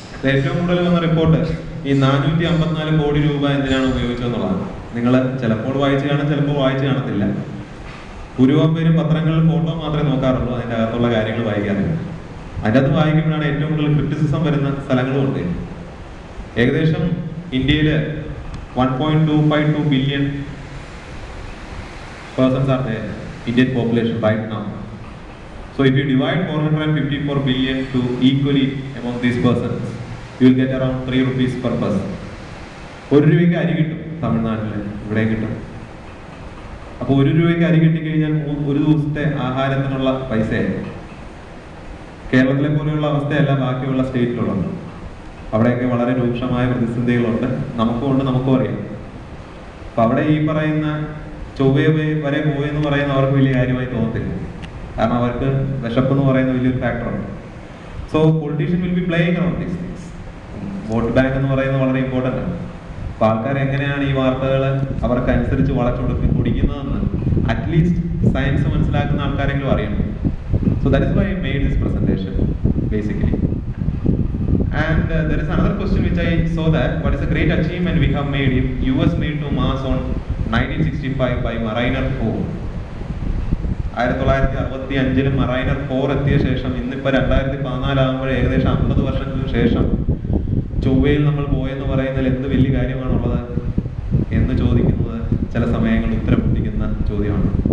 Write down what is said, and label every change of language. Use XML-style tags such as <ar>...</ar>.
<ml>ഏറ്റവും കൂടുതൽ വന്ന റിപ്പോർട്ട് ഈ 454 കോടി രൂപ എന്തിനാണ് ഉപയോഗിച്ചതെന്നുള്ളതാണ്. നിങ്ങൾ ചിലപ്പോൾ വായിച്ച് കാണും, ചിലപ്പോൾ വായിച്ച് കാണത്തില്ല. ഭൂരിഭാഗം പേരും പത്രങ്ങളിൽ ഫോട്ടോ മാത്രമേ നോക്കാറുള്ളൂ, അതിൻ്റെ അകത്തുള്ള കാര്യങ്ങൾ വായിക്കാറില്ല. അതിൻ്റെ അകത്ത് വായിക്കുമ്പോഴാണ് ഏറ്റവും കൂടുതൽ ക്രിറ്റിസിസം വരുന്ന സ്ഥലങ്ങളുമുണ്ട്. ഏകദേശം ഇന്ത്യയിൽ</ml> <en>1.252 billion persons are there, Indian population right now. So if you divide 454 billion to equally among these persons, you will get around 3 rupees per person.</en> <ml>1 രൂപയ്ക്ക് അരി കിട്ടും തമിഴ്നാട്ടിൽ, ഇവിടെ കിട്ടും. അപ്പോൾ 1 രൂപയ്ക്ക് അരി കിട്ടിക്കഴിഞ്ഞാൽ ഒരു ദിവസത്തെ ആഹാരത്തിനുള്ള പൈസയായി. കേരളത്തിലെ പോലെയുള്ള അവസ്ഥയല്ല ബാക്കിയുള്ള സ്റ്റേറ്റിലുള്ളത്. അവിടെയൊക്കെ വളരെ രൂക്ഷമായ പ്രതിസന്ധികളുണ്ട്. നമുക്കും അറിയാം. അപ്പം അവിടെ ഈ പറയുന്ന ചൊവ്വ വരെ പോയെന്ന് പറയുന്ന അവർക്ക് വലിയ കാര്യമായി തോന്നത്തില്ല. കാരണം അവർക്ക് വിശപ്പ് എന്ന് പറയുന്ന വലിയൊരു ഫാക്ടറുണ്ട്.</ml> <en>So politician will be playing on these things.</en> <ml>Vote bank എന്ന് പറയുന്നത് വളരെ ഇമ്പോർട്ടൻ്റ് ആണ്. അപ്പോൾ ആൾക്കാർ എങ്ങനെയാണ് ഈ വാർത്തകൾ അവർക്കനുസരിച്ച് കുടിക്കുന്നതെന്ന് അറ്റ്ലീസ്റ്റ് സയൻസ് മനസ്സിലാക്കുന്ന ആൾക്കാരെങ്കിലും അറിയണം.</ml> <en>So that is why I made this presentation basically. And there is another question which I saw, that what is a great achievement we have made if US made to Mars on 1965 by Mariner 4.</en> <ml>1965 Mariner 4 എത്തിയ ശേഷം ഇന്നിപ്പോൾ 2014 ആകുമ്പോൾ ഏകദേശം 50 വർഷങ്ങൾക്ക് ശേഷം ചൊവ്വയിൽ നമ്മൾ പോയെന്ന് പറയുന്നതിൽ എന്ത് വലിയ കാര്യമാണുള്ളത് എന്ന് ചോദിക്കുന്നത് ചില സമയങ്ങളിൽ ഉത്തരം മുട്ടിക്കുന്ന ചോദ്യമാണ്.</ml>